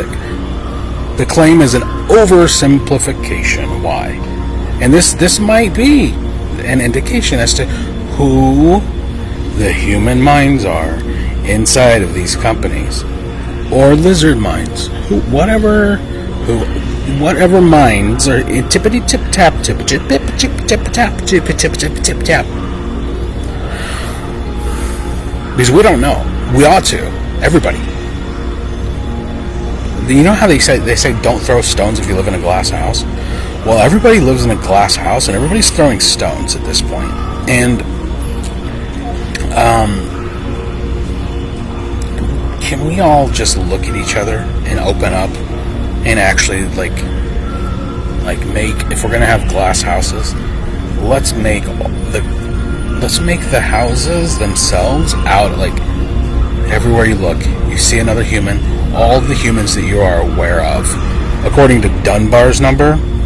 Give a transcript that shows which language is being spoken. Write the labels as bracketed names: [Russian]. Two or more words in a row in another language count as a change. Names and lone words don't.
[English] The claim is an oversimplification. Why? And this might be an indication as to who the human minds are inside of these companies, or lizard minds, whatever minds are tippity tip tap tip tip tip tip tip tap tip tip tip tip tap. Because we don't know. We ought to. Everybody. You know how they say don't throw stones if you live in a glass house? Well, everybody lives in a glass house, and everybody's throwing stones at this point. And can we all just look at each other and open up and actually like make, if we're gonna have glass houses, let's make the houses themselves out, like everywhere you look you see another human, all the humans that you are aware of, according to Dunbar's number.